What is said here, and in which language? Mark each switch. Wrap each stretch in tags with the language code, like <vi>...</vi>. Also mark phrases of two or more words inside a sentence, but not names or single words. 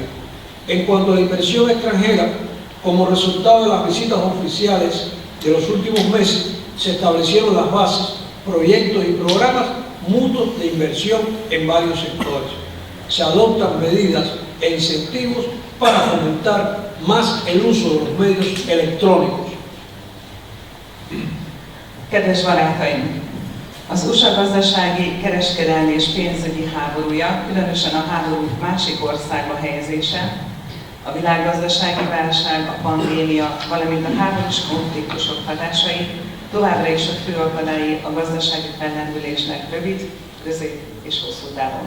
<es>En cuanto a la inversión extranjera, como resultado de las visitas oficiales de los últimos meses, se establecieron las bases, proyectos y programas mutuos de inversión en varios sectores. Se adoptan medidas e incentivos para fomentar más el uso de los medios electrónicos.</es> <hu>Kedves barátaim! Az USA gazdasági, kereskedelmi és pénzügyi háborúja, különösen a háború másik országba helyezése, a világgazdasági válság, a pandémia, valamint a háborús konfliktusok hatásai továbbra is a fő akadályi a gazdasági fellendülésnek rövid, közép és hosszú távon.</hu>